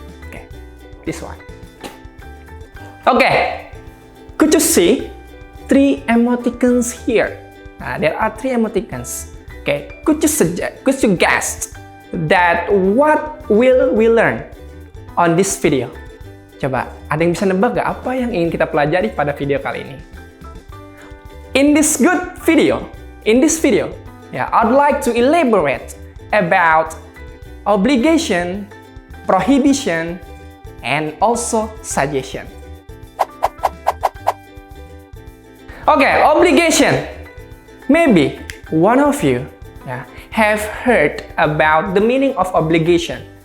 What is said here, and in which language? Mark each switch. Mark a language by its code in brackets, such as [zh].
[en] Okay, this one. Okay, could you see three emoticons here? There are three emoticons. Okay, could you guess that what will we learn on this video? [id] Coba, ada yang bisa nebak gak apa yang ingin kita pelajari pada video kali ini? [en] In this video, I'd like to elaborate about obligation, prohibition, and also suggestion. Okay, obligation. Maybe one of you have heard about the meaning of obligation.